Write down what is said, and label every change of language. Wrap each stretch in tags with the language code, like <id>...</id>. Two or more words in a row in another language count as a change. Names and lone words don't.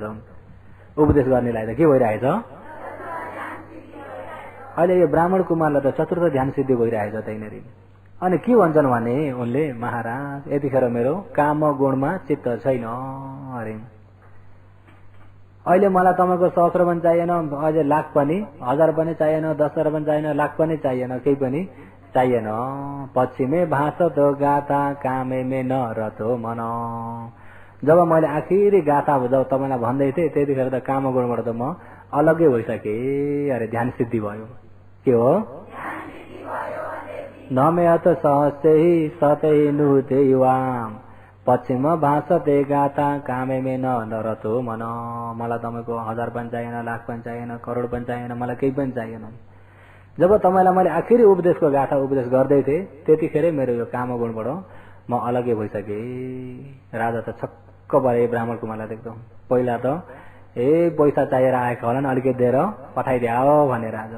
<ne>उपदेश गर्नेलाई त के भइरहेछ? अहिले यो ब्राह्मण कुमारलाई त चतुर्थ ध्यान सिद्धि भइरहेछ त्यहीँनेरि। अनि के भन्छन् भने उनले, महाराज यतिखेर मेरो काम गुणमा चित्त छैन अरे। अहिले मलाई तपाईँको सहस्र पनि चाहिएन, अझै लाख पनि, 1000 पनि चाहिएन, 10,000 पनि चाहिएन, लाख पनि चाहिएन, केही पनि चाहिएन।</ne> <pi>पश्चिमे भाषत गाथा कामे में न रतो मन।</pi> <ne>जब मैले आखिरी गाथा जब तपाईँलाई भन्दै थिएँ त्यतिखेर त काम गुणबाट त म अलग्गै भइसकेँ अरे। ध्यान सिद्धि भयो। के हो?</ne> <pi>नमेत सहस्यै सतै नुते युवाम पश्चिम भाषते गाथा कामे में न रतो मन।</pi> <ne>मलाई तपाईँको 1000 पनि चाहिएन, लाख पनि चाहिएन, करोड पनि चाहिएन, मलाई केही पनि चाहिएन। जब तपाईँलाई मैले आखिरी उपदेशको गाथा उपदेश गर्दै थिएँ त्यतिखेरै मेरो यो काम गुणबाट म अलग्गै भइसकेँ। राजा त छक्क भए ब्राह्मण कुमारलाई देख्दा। पहिला त पैसा चाहिएर आएको होला नि, अलिकति दिएर पठाइदियो भने राजा।</ne>